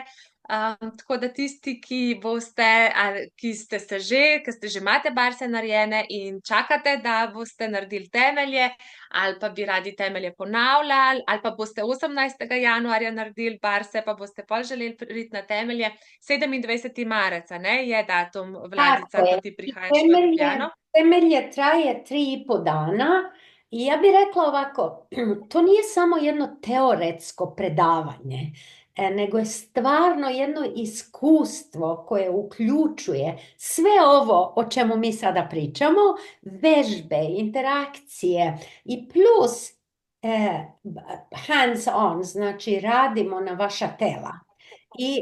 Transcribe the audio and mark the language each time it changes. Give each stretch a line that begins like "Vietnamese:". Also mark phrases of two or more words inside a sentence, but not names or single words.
Slovenian: Tako da tisti, ki ste že imate barse narejene in čakate, da boste naredili temelje, ali pa bi radi temelje ponavljali, ali pa boste 18. januarja naredili barse, pa boste pol želeli priti na temelje. 27. marec, ne, je datum, Vladica, ko ti prihajaš v Ljubljano.
Croatian: Temelje traje 3,5 dana i ja bih rekla ovako, to nije samo jedno teoretsko predavanje, nego je stvarno jedno iskustvo koje uključuje sve ovo o čemu mi sada pričamo, vežbe, interakcije i plus
English: hands on,
Croatian: znači radimo na vaša tela.